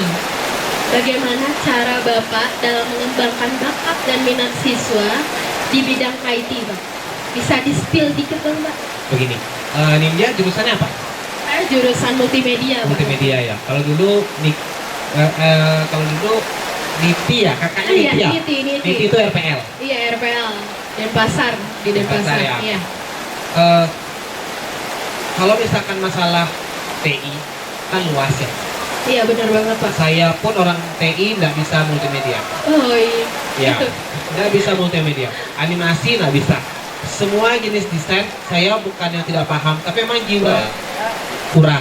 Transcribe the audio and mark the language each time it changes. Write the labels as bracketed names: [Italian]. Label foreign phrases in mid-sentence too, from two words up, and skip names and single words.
[Indonesian] Bagaimana cara Bapak dalam mengembangkan bakat dan minat siswa di bidang IT, Pak? Bisa di-spill dikit dong, Pak? Begini, Ninja jurusannya apa? Saya jurusan multimedia, Pak. Multimedia ya. Kalau dulu Niti ya, kakaknya Iya, Niti ya? Niti. Niti itu RPL. Iya, RPL. Denpasar, di Denpasar. Denpasar, ya. Iya. Kalau misalkan masalah TI, kan luas ya. Iya, benar banget, Pak. Saya pun orang TI nggak bisa multimedia. Oh, iya. Ya, Gitu. nggak bisa multimedia. Animasi nggak bisa. Semua jenis desain saya bukan yang tidak paham, tapi memang jiwa kurang.